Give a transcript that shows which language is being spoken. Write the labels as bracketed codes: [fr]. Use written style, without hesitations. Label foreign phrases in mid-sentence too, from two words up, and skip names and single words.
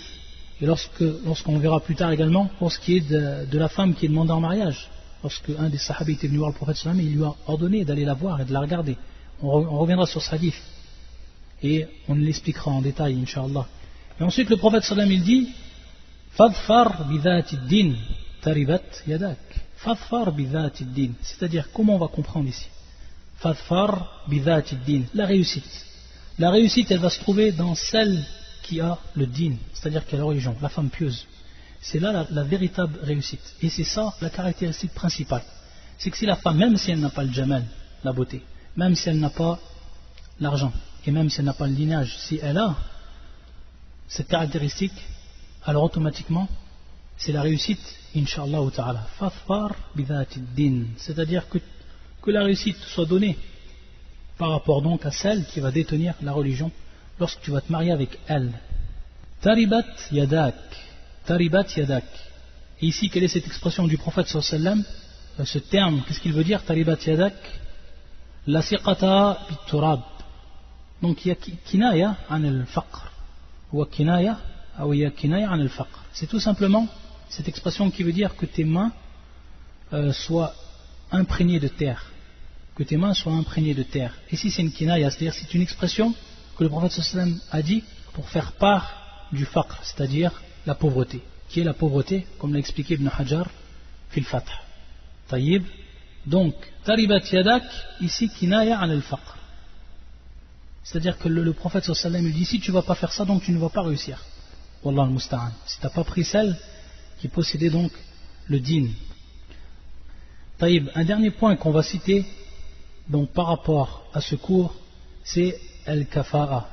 [fr] Et lorsqu'on verra plus tard également pour ce qui est de la femme qui est demandée en mariage, lorsque un des sahabis était venu voir le prophète [ar] صلى الله عليه وسلم, [fr] il lui a ordonné d'aller la voir et de la regarder. On reviendra sur ce hadith et on l'expliquera en détail, Inch'Allah. Et ensuite le prophète [ar] صلى الله عليه وسلم [fr] il dit [ar] فاظفر بذات الدين تربت يداك. فاظفر بذات الدين, [fr] c'est-à-dire comment on va comprendre ici. [ar] فاظفر بذات الدين, [fr] la réussite. La réussite elle va se trouver dans celle qui a le din, c'est-à-dire qui a la religion, la femme pieuse. C'est là la véritable réussite. Et c'est ça la caractéristique principale. C'est que si la femme, même si elle n'a pas le jamal, la beauté, même si elle n'a pas l'argent, et même si elle n'a pas le lignage, si elle a cette caractéristique, alors automatiquement, c'est la réussite, [ar] إن شاء الله تعالى. فاظفر بذات الدين, [fr] c'est-à-dire que la réussite soit donnée par rapport donc à celle qui va détenir la religion lorsque tu vas te marier avec elle. [ar] تربت يداك. تربت يداك. [fr] Et ici, quelle est cette expression du prophète [ar] صلى الله عليه وسلم? [fr] Ce terme, qu'est-ce qu'il veut dire? [ar] تربت يداك. لصقت بالتراب. [fr] Donc il y a [ar] كناية عن الفقر, ou كناية عن الفقر. [fr] C'est tout simplement cette expression qui veut dire que tes mains soient imprégnées de terre. Que tes mains soient imprégnées de terre. Ici c'est une kinaya, c'est-à-dire c'est une expression que le prophète [ar] صلى الله عليه وسلم [fr] a dit pour faire part du faqr, c'est-à-dire la pauvreté. Qui est la pauvreté, comme l'a expliqué Ibn Hajar fil Fath. Taïb. Donc, [ar] تربت يداك, ici كناية عن الفقر. [fr] C'est-à-dire que le prophète [ar] صلى الله عليه وسلم [fr] lui dit si tu ne vas pas faire ça, donc tu ne vas pas réussir. [ar] والله المستعان. [fr] Si tu n'as pas pris celle qui possédait donc le din. Taïb, un dernier point qu'on va citer donc par rapport à ce cours, c'est al-kafa'a.